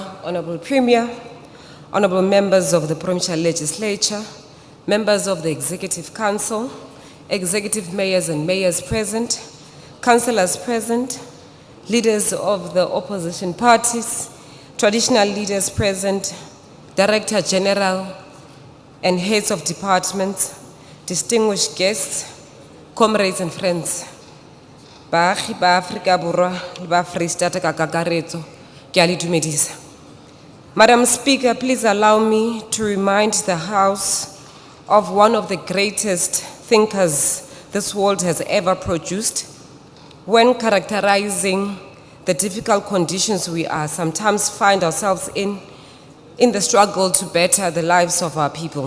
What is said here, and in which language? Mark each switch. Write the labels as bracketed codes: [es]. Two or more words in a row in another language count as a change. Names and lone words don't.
[en] Honorable Premier, Honorable members of the Provincial Legislature, members of the Executive Council, executive mayors and mayors present, councillors present, leaders of the opposition parties, traditional leaders present, Director General and heads of departments, distinguished guests, comrades and friends. [st] Baagi ba Afrika Borwa le ba Freistata ka kakaretso, ke a le dumedisa. [en] Madam Speaker, please allow me to remind the House of one of the greatest thinkers this world has ever produced when characterizing the difficult conditions we are sometimes find ourselves in the struggle to better the lives of our people.